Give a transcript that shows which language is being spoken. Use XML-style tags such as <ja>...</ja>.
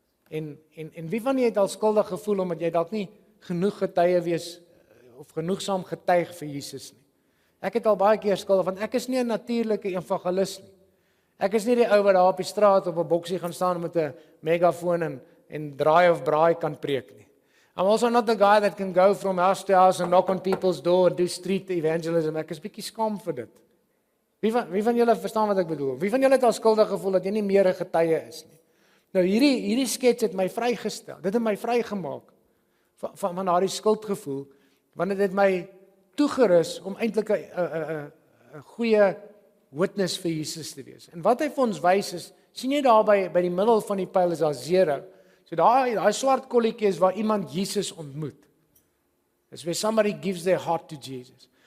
<af>En wie van julle het al skuldig gevoel omdat jy dalk nie genoeg getuie wees of genoegsaam getuig vir Jesus nie. Ek het al baie keer skuldig, want ek is nie 'n natuurlike evangelis nie. Ek is nie die ou wat daar op die straat op 'n boksie gaan staan met 'n megafoon en draai of braai kan preek nie.</af> <en>I'm also not the guy that can go from house to house and knock on people's door and do street evangelism.</en> <af>Ek is bietjie skaam vir dit. Wie van julle verstaan wat ek bedoel? Wie van julle het al skuldig gevoel dat jy nie meer 'n getuie is nie? Nou hierdie skets het my vrygestel. Dit het my vrygemaak van daardie skuldgevoel, want dit het my toegerus om eintlik 'n goeie witness vir Jesus te wees. En wat hy vir ons wys is, sien jy daar by die middel van die pyl is daar 0. So daai swart kolletjie is waar iemand Jesus ontmoet.</af> <en>Dis where somebody gives their heart to Jesus.</en>